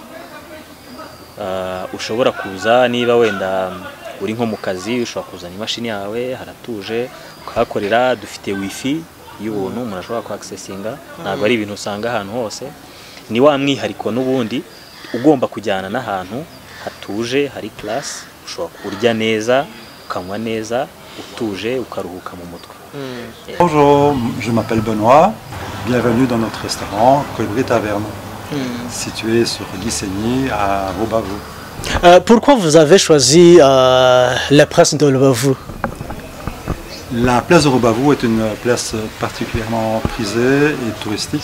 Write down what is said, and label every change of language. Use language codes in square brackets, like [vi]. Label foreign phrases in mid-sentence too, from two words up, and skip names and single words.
[rw] Ushobora kuza niba wenda uri nko mu kazi, ushobora kuzana imashini yawe, haratuje ukahakorera. Dufite wifi y'ubuntu umuntu ashobora kuaccessinga, ntabwo ari ibintu usanga ahantu hose. Ni wa mwihariko n'ubundi ugomba kujyana n'ahantu hatuje, hari class, ushobora kurya neza, ukanywa neza, utuje, ukaruhuka mu mutwe. [fr] Bonjour, je m'appelle Benoît. Bienvenue dans notre restaurant Colibri Taverne, situé sur Guissigny à Rubavu. Pourquoi vous avez choisi la place de Rubavu? La place de Rubavu est une place particulièrement prisée et touristique.